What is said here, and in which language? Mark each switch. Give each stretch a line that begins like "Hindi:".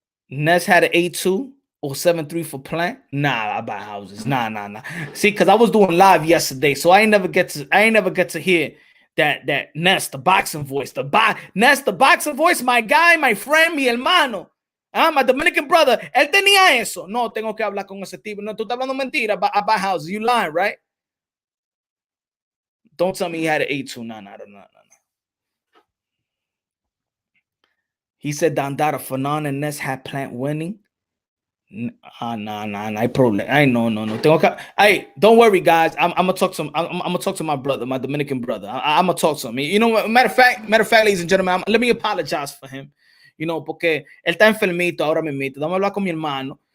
English: Ness had an 8-2 or 7-3 for Plant. Nah, I buy houses. Nah. See, because I was doing live yesterday, so I ain't never get to hear that Ness, the boxing voice. Ness, the boxing voice, my guy, my friend,
Spanish: mi hermano.
English: My Dominican brother,
Spanish: él tenía eso. No, tengo que hablar con ese tipo. No, tú estás hablando mentira
English: about houses. You lying, right? Don't tell me he had an 8-2. No. He said Dandara, Fanon and Ness had Plant winning. Nah. I problem. I no. Hey, don't worry, guys. I'm gonna talk to him. I'm gonna talk to my brother, my Dominican brother. I'm gonna talk to him. You know what? Matter of fact, ladies and gentlemen, let me apologize for him. You know,
Spanish: porque él está enfermito ahora mismo. Dame hablar con mi hermano.